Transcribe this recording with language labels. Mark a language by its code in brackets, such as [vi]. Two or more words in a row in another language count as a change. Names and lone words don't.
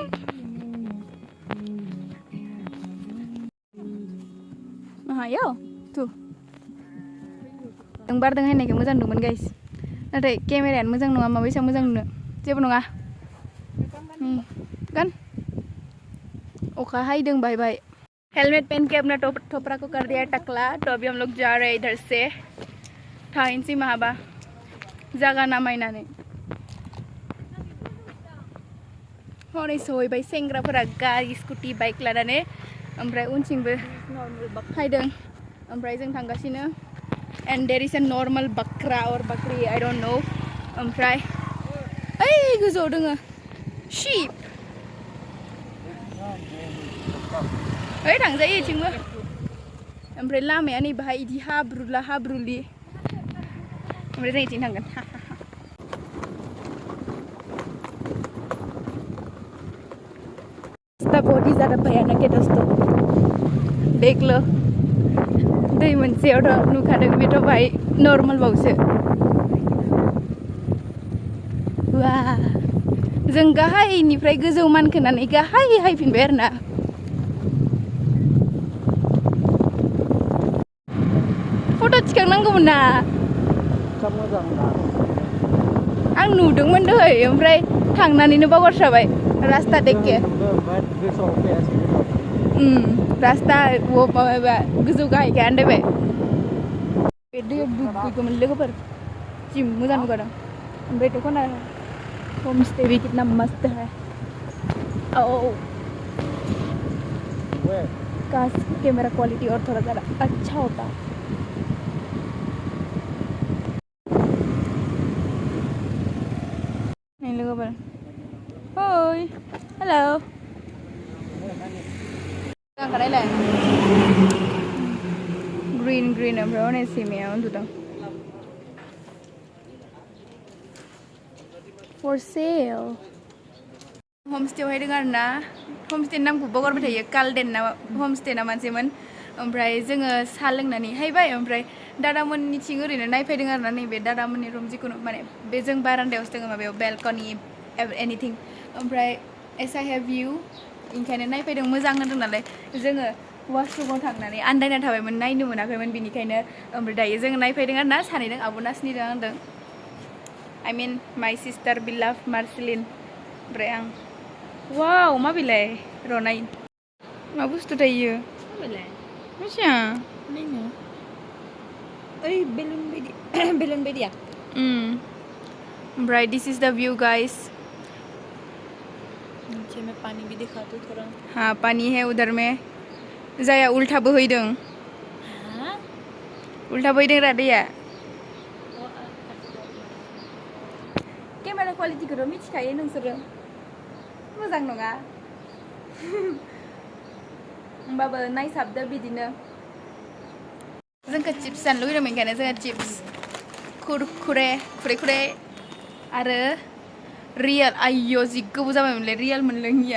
[brx] माहायो तु जों बारदों होननायखौ मोजां नुदोंमोन गाइस नाथाय केमेरायानो मोजां नङा माबायसा मोजां नुनो जेबो नङा गान ओखा हाइदों [en] bye bye [hi] हेलमेट पहन के अपना टोपरा को कर दिया टकला तो अभी हम लोग जा रहे हैं इधर से [brx] थाइनसी महाबा जागा नामायनानै हनै सहैबाय सेंग्राफोरा गारि स्कुटि बाइक लानानै ओमफ्राय उनथिंबो हायदों ओमफ्राय जों थांगासिनो [en] and there is a normal bakra or bakri I don't know [brx] ओमफ्राय ओइ गोजौआव दोङो sheep ओइ थांजायो इथिंबो ओमफ्राय लामाया नै बाहाय इदि हाब्रुलि ओमफ्राय जों इथिं थांगोन [hi] रास्ता बहुत ही ज़्यादा भयानक है दोस्तों देख लो [brx] दै मोनसेयावथ' नुखादों बेथ' बाहाय नर्माल बावसो वा जों गाहायनिफ्राय गोजौ मानखोनानै गाहाय हायफिनबाय आरोना फट' थिखांनांगौमोन ना आं नुदोंमोन दहाय ओमफ्राय थांनानैनो बावगारस्राबाय रास्ता देखे रास्ता माबा गोजौ गाहायखाय आन्दायबाय बे दैयाव दुगैगौमोन लोगोफोर जि मोजां नुगारदों ओमफ्राय दख'ना [hi] होमस्टे भी कितना मस्त है ओ काश कैमरा क्वालिटी और थोड़ा ज़रा अच्छा होता [brx] नहीं लोगोफोर ओइ हेलो ग्रीन ओमफ्राय हनै सैमाया उन्दुदों [en] for sale homestay [brx] हायदों आरोना homestay नामखौ बावगारबाय थायो कालडेन ना homestay ना मानसिमोन ओमफ्राय जोङो साहा लोंनानै हायबाय ओमफ्राय दादामोननिथिं ओरैनो नायफैदों आरोना नैबे दादामोननि रुम जिखुनु माने बे जों बारान्दायावसो दङ माबायाव बेलकनि एनिथिं ओमफ्राय [en] as I have view [brx] ओंखायनो नायफैदों मोजां होनदों नालाय जोङो वाशरुमाव थांनानै आन्दायना थाबायमोन नायनो मोनाखैमोन बिनिखायनो ओमफ्राय दायो जोङो नायफैदों आरोना सानैदों आब' नासनिदों आंदों [en] I mean my sister beloved Marceline [brx] ओमफ्राय आं वाव मा बेलाय रनाय मा बुस्थु थायो मिथिया नायनो ओइ बेलुन बायदिया ओमफ्राय [en] this is the view guys [hi] नीचे में पानी भी दिखा दो थोड़ा हाँ पानी है उधर में जाया उल्टा [brx] बोहैदों उल्टा बोहैदों रा दैया केमेरा क्वालिटिखौथ' मिथिखायो नोंसोरो मोजां नङा होमबाबो नायसाबदो बिदिनो जोंखौ चिप्स जानो लुगैदोंमोन ओंखायनो जोङो चिप्स खुरे आरो रियेल आयौ जि गोबाव जाबायमोनलै रियेल मोनलोङिया